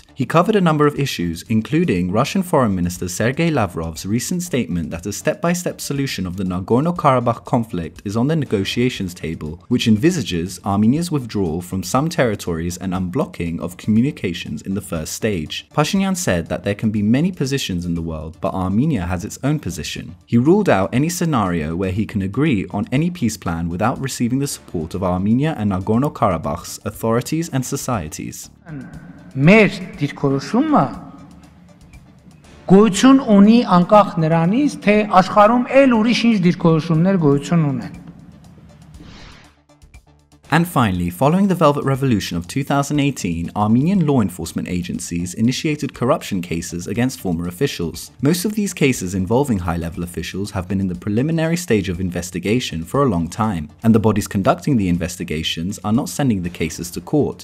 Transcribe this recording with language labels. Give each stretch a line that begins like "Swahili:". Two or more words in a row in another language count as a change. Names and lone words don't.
English: He covered a number of issues, including Russian Foreign Minister Sergei Lavrov's recent statement that a step-by-step solution of the Nagorno-Karabakh conflict is on the negotiations table, which envisages Armenia's withdrawal from some territories and unblocking of communications in the first stage. Pashinyan said that there can be many positions in the world, but Armenia has its own position. He ruled out any scenario where he can agree on any peace plan without receiving the support of Armenia and Nagorno-Karabakh's authorities and societies.
Armenian: Մեր դիրքորոշումը գոյություն ունի անկախ նրանից, թե աշխարհում էլ ուրիշ ինչ դիրքորոշումներ գոյություն ունեն.
English: And finally, following the Velvet Revolution of 2018, Armenian law enforcement agencies initiated corruption cases against former officials. Most of these cases involving high-level officials have been in the preliminary stage of investigation for a long time, and the bodies conducting the investigations are not sending the cases to court.